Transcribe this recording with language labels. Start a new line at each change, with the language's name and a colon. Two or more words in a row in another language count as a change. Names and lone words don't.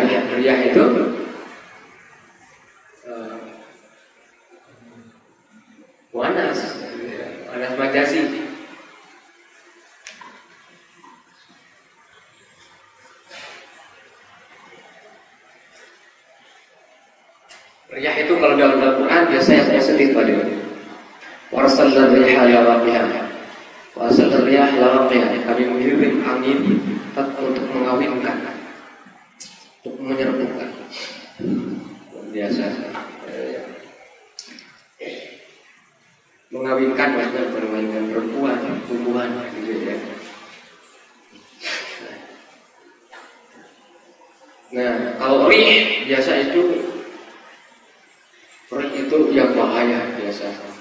Indonesian: Riyah itu muannas,
Arabic: مؤنث مجازي.
Indonesian: Riyah itu kalau dalam Al-Quran biasanya positif pada
Arabic: وأرسلنا رياح لواقح. وأرسلنا رياح لواقح.
Indonesian: Kami mengirim angin untuk mengawinkan, untuk menyerbukan. Biasa. Mengawinkan maksudnya permainan perempuan, tumbuhan gitu ya. Nah, kalau rih biasa itu yang bahaya biasa.